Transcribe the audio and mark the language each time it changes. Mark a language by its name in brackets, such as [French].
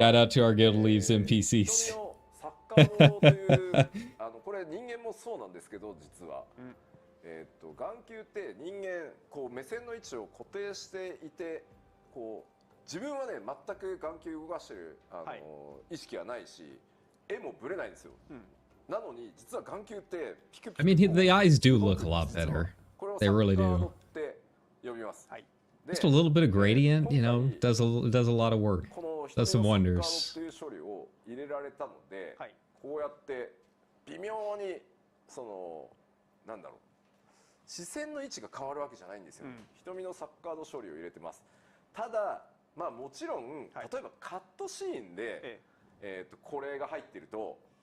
[English] Shout out to our guild leaves NPCs. [Japanese] サッカーもというこれ人間もそうなんですけど、実は。眼球って人間こう目線の位置を固定していて、こう自分はね全く眼球動かしてる意識はないし、絵もぶれないんですよ。なのに実は眼球ってピクピク。 [English] I mean, the eyes do look a lot better. They really do. [Japanese] って呼びます。 [English] Just a little bit of gradient, you know, does a lot of work. Does some wonders. [Japanese] っていう処理を入れられたので、こうやって微妙になんだろう。視線の位置が変わるわけじゃないんですよ。瞳のサッカード処理を入れてます。ただ、まあもちろん、例えばカットシーンで、これが入ってると、